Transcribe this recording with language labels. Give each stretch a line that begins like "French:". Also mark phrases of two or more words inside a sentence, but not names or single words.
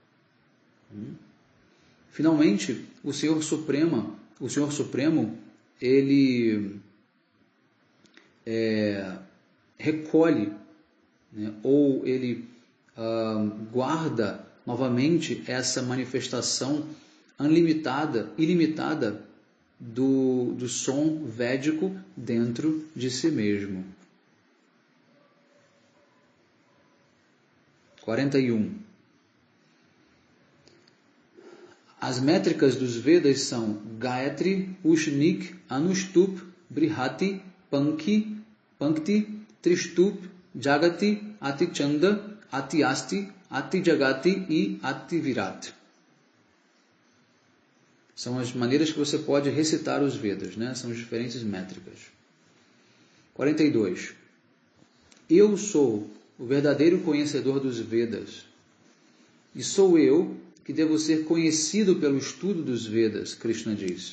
Portuguese: Finalmente, o Senhor Supremo, ele recolhe, ou ele guarda novamente essa manifestação ilimitada do som védico dentro de si mesmo. 41. As métricas dos Vedas são Gayatri, Ushnik, Anushtup, Brihati, Pankti, Trishtup, Jagati, Atichanda, Atiasti, Atijagati e Ativirat. São as maneiras que você pode recitar os Vedas, né? São as diferentes métricas. 42. Eu sou o verdadeiro conhecedor dos Vedas, e sou eu que devo ser conhecido pelo estudo dos Vedas, Krishna diz.